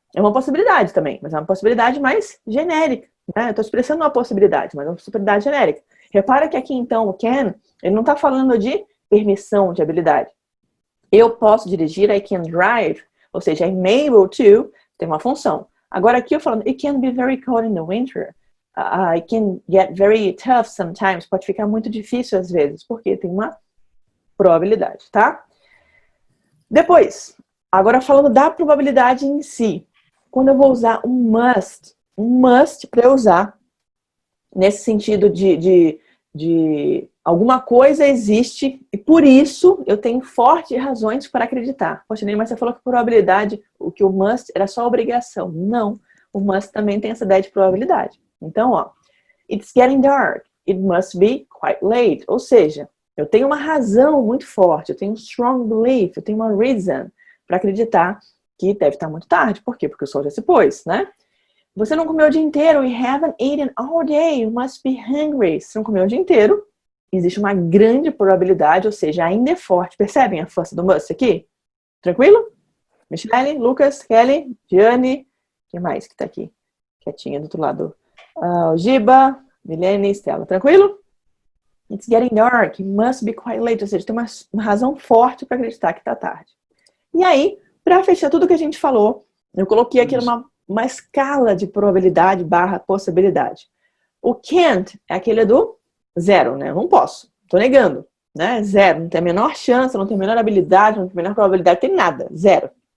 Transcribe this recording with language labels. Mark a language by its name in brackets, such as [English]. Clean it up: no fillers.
[Portuguese] É uma possibilidade também, mas é uma possibilidade mais genérica, né? Eu estou expressando uma possibilidade, mas é uma possibilidade genérica. Repara que aqui, então, o can, ele não está falando de permissão de habilidade. Eu posso dirigir, [English] I can drive, [Portuguese] ou seja, [English] I'm able to, [Portuguese] tem uma função. Agora aqui eu falando, [English] it can be very cold in the winter. It can get very tough sometimes. [Portuguese] Pode ficar muito difícil às vezes, porque tem uma probabilidade, tá? Depois, agora falando da probabilidade em si. Quando eu vou usar um must para eu usar nesse sentido de alguma coisa existe e por isso eu tenho fortes razões para acreditar. Poxa, Ney, mas você falou que a probabilidade, que o must era só obrigação. Não, o must também tem essa ideia de probabilidade. Então, ó, [English] it's getting dark. It must be quite late. [Portuguese] Ou seja, eu tenho uma razão muito forte, eu tenho um strong belief, eu tenho uma reason para acreditar que deve estar muito tarde. Por quê? Porque o sol já se pôs, né? Você não comeu o dia inteiro. [English] You haven't eaten all day. You must be hungry. [Portuguese] Se não comeu o dia inteiro, existe uma grande probabilidade, ou seja, ainda é forte. Percebem a força do must aqui? Tranquilo? Michelle, Lucas, Kelly, Gianni, quem mais que tá aqui? Quietinha do outro lado. O Giba, Milene, Stella. Tranquilo? [English] It's getting dark. It must be quite late. [Portuguese] Ou seja, tem uma razão forte para acreditar que tá tarde. E aí, para fechar tudo que a gente falou, eu coloquei aqui uma escala de probabilidade / possibilidade. O can't é aquele do zero, né? Eu não posso, tô negando, né? Zero, não tem a menor chance, não tem a menor habilidade, não tem a menor probabilidade, tem nada, zero.